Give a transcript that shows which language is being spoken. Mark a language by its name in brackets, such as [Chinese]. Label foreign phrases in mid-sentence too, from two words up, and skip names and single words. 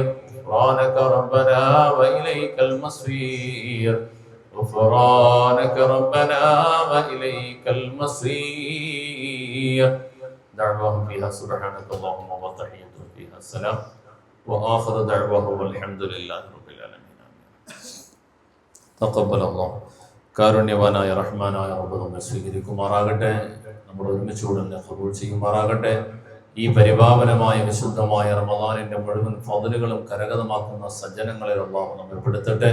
[Arabic] غفرانك ربنا وإليك المصير. غفرانك ربنا وإليك المصير. دعواهم فيها سبحانك اللهم وتحيتهم فيها السلام وآخر دعواهم والحمد لله رب العالمين. تقبل الله. [Malayalam] കാരുണ്യവാനായ റഹ്മാനായ റബ്ബ് നമ്മെ സ്വീകരിക്കുമാറാകട്ടെ. നമ്മൾ ഒരുമിച്ചുകൂടെ ഖബൂൽ ചെയ്യുമാറാകട്ടെ. ഈ പരിപാവനമായ വിശുദ്ധമായ റമദാനിന്റെ മുഴുവൻ ഫضലുകളും കരഗതമാക്കുന്ന സജ്ജനങ്ങളിൽ അല്ലാഹു നമ്മെ പെടുത്തട്ടെ.